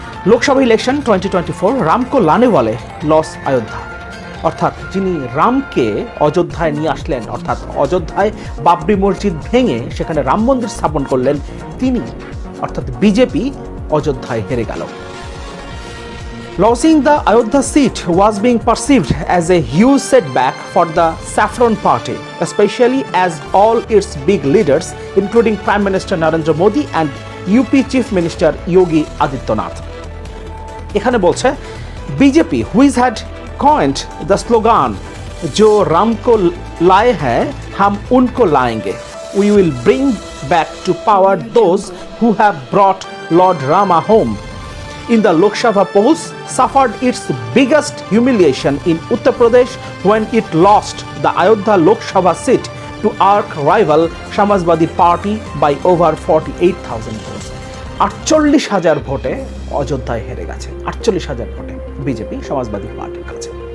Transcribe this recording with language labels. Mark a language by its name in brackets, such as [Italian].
[Hindi] Lok Sabha election 2024, Ramco লানে ওয়ালে loss Ayodhya. [Bangla] অর্থাৎ যিনি রামকে অযোধ্যায় নিয়ে আসলেন, অর্থাৎ অযোধ্যায় বাবরি মসজিদ ভেঙে সেখানে রাম মন্দির স্থাপন করলেন, তিনি অর্থাৎ বিজেপি অযোধ্যায় হেরে গেল। [English] Losing the Ayodhya seat was being perceived as a huge setback for the Saffron Party, especially as all its big leaders, including Prime Minister Narendra Modi and UP Chief Minister Yogi Adityanath. [Bangla] এখানে বলছে [English] BJP, which had coined the slogan [Hindi] "Jo Ram ko laye hai, hum unko layenge." [English] We will bring back to power those who have brought Lord Rama home. In the Lok Sabha polls, suffered its biggest humiliation in Uttar Pradesh when it lost the Ayodhya Lok Sabha seat to arch rival Samajwadi Party by over 48,000 votes. [Bangla] 48,000 ভোটে অযোধ্যায় হেরে গেছে, 48,000 ভোটে BJP Samajwadi পার্টির কাছে।